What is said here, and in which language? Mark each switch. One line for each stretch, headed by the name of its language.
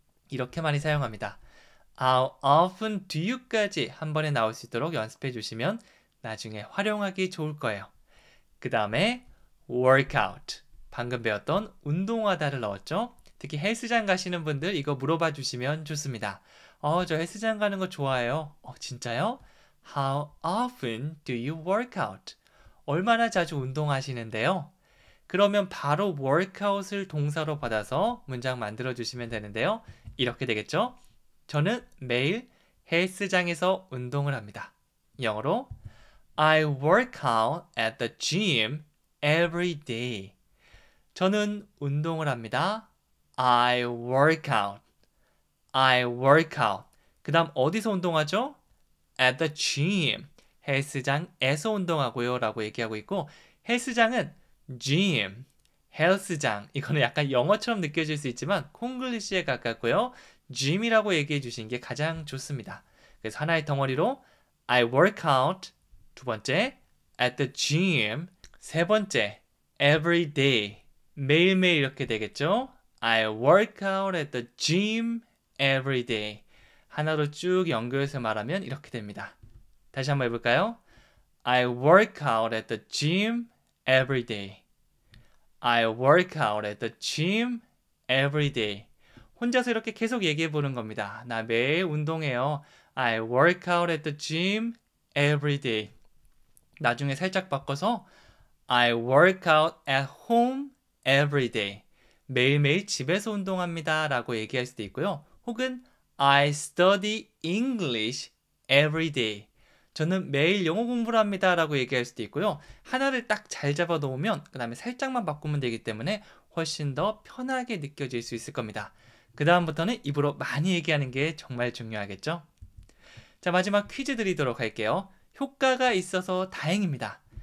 Korean: 이렇게 많이 사용합니다.
English: How often do you
Korean: 까지 한 번에 나올 수 있도록 연습해 주시면 나중에 활용하기 좋을 거예요. 그 다음에 workout. 방금 배웠던 운동하다를 넣었죠. 특히 헬스장 가시는 분들 이거 물어봐 주시면 좋습니다. 저 헬스장 가는 거 좋아해요. 진짜요?
English: How often do you work out?
Korean: 얼마나 자주 운동하시는데요? 그러면 바로 workout을 동사로 받아서 문장 만들어 주시면 되는데요. 이렇게 되겠죠? 저는 매일 헬스장에서 운동을 합니다. 영어로
English: I work out at the gym every day.
Korean: 저는 운동을 합니다.
English: I work out. I work out.
Korean: 그 다음 어디서 운동하죠?
English: At the gym.
Korean: 헬스장에서 운동하고요 라고 얘기하고 있고 헬스장은 gym, 헬스장. 이거는 약간 영어처럼 느껴질 수 있지만 콩글리시에 가깝고요. gym이라고 얘기해 주신 게 가장 좋습니다. 그래서 하나의 덩어리로
English: I work out.
Korean: 두 번째,
English: at the gym.
Korean: 세 번째,
English: every day.
Korean: 매일매일 이렇게 되겠죠?
English: I work out at the gym every day.
Korean: 하나로 쭉 연결해서 말하면 이렇게 됩니다. 다시 한번 해볼까요?
English: I work out at the gym every day. I work out at the gym every day.
Korean: 혼자서 이렇게 계속 얘기해 보는 겁니다. 나 매일 운동해요.
English: I work out at the gym every day.
Korean: 나중에 살짝 바꿔서
English: I work out at home every day.
Korean: 매일매일 집에서 운동합니다. 라고 얘기할 수도 있고요. 혹은
English: I study English every day.
Korean: 저는 매일 영어 공부를 합니다. 라고 얘기할 수도 있고요. 하나를 딱 잘 잡아 놓으면 그 다음에 살짝만 바꾸면 되기 때문에 훨씬 더 편하게 느껴질 수 있을 겁니다. 그 다음부터는 입으로 많이 얘기하는 게 정말 중요하겠죠? 자, 마지막 퀴즈 드리도록 할게요. 효과가 있어서 다행입니다.